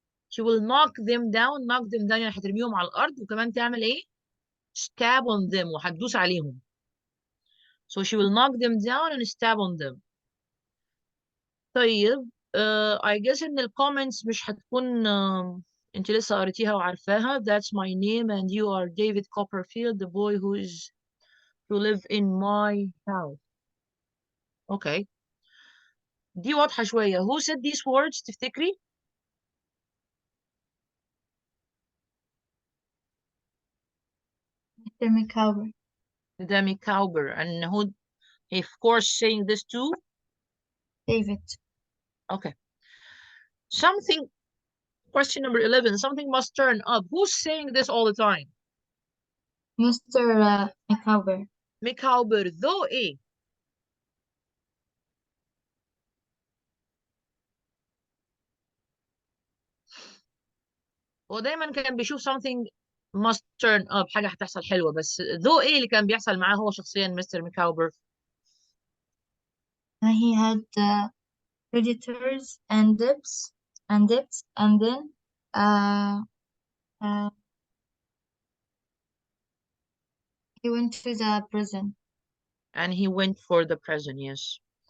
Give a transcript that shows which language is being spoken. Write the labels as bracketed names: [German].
[English] She will knock them down [Arabic] يعني هترميهم على الأرض وكمان تعمل إيه؟ [English] Stab on them [Arabic] وهتدوس عليهم. [English] So she will knock them down and stab on them. [Arabic] طيب [English] I guess [Arabic] إن الكومنتس مش هتكون أنت لسه قريتيها وعارفاها. [English] That's my name and you are David Copperfield, the boy who live in my house. Okay. [Arabic] دي واضحة شوية. Who said these words تفتكري؟ [English] Mr. McCower, Demi Cowber. And who, of course, saying this too? David, Okay. Something, question number 11, something must turn up. Who's saying this all the time? Mr. McCower, [Arabic] مكعبر ذو ايه؟ هو دايما كان بيشوف [English] something must turn up، [Arabic] حاجة هتحصل حلوة، بس ذو ايه اللي كان بيحصل معاه هو شخصيا مستر مكعبر؟ [English] he had creditors and debts, and then uh, uh, he went to the prison. And he went for the present, yes.